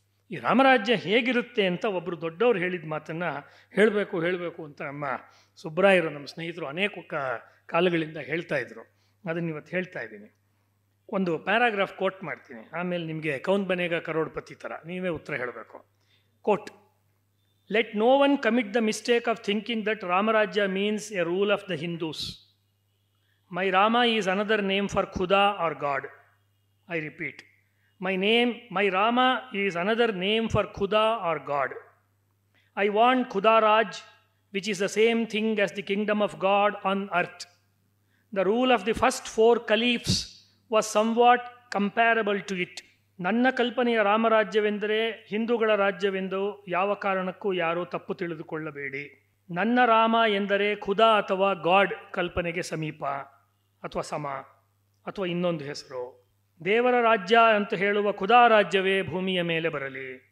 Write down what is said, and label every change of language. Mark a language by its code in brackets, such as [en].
[kn] ಈ ರಾಮರಾಜ್ಯ ಹೇಗಿರುತ್ತೆ ಅಂತ ಒಬ್ಬರು ದೊಡ್ಡವರು ಹೇಳಿದ ಮಾತನ್ನು ಹೇಳಬೇಕು ಅಂತ ನಮ್ಮ ಸುಬ್ರಾಯರು, ನಮ್ಮ ಸ್ನೇಹಿತರು ಅನೇಕ ಕಾಲಗಳಿಂದ ಹೇಳ್ತಾ ಇದ್ರು. ಅದನ್ನು ಇವತ್ತು ಹೇಳ್ತಾ ಇದ್ದೀನಿ. ಒಂದು ಪ್ಯಾರಾಗ್ರಾಫ್ ಕೋಟ್ ಮಾಡ್ತೀನಿ, ಆಮೇಲೆ ನಿಮಗೆ ಕೌನ್ ಬನೇಗ ಕರೋಡ್ಪತಿ ಥರ ನೀವೇ ಉತ್ತರ ಹೇಳಬೇಕು. [en] Quote: Let no one commit the mistake of thinking that Ramarajya means a rule of the Hindus. My Rama is another name for Khuda or God. I repeat, my Rama is another name for Khuda or God. I want Khuda Raj, which is the same thing as the kingdom of God on earth. The rule of the first 4 caliphs was somewhat comparable to it. [kn] ನನ್ನ ಕಲ್ಪನೆಯ ರಾಮರಾಜ್ಯವೆಂದರೆ ಹಿಂದೂಗಳ ರಾಜ್ಯವೆಂದು ಯಾವ ಕಾರಣಕ್ಕೂ ಯಾರೂ ತಪ್ಪು ತಿಳಿದುಕೊಳ್ಳಬೇಡಿ. ನನ್ನ ರಾಮ ಎಂದರೆ ಖುದಾ ಅಥವಾ ಗಾಡ್ ಕಲ್ಪನೆಗೆ ಸಮೀಪ ಅಥವಾ ಸಮ ಅಥವಾ ಇನ್ನೊಂದು ಹೆಸರು. ದೇವರ ರಾಜ್ಯ ಅಂತ ಹೇಳುವ ಖುದಾ ರಾಜ್ಯವೇ ಭೂಮಿಯ ಮೇಲೆ ಬರಲಿ.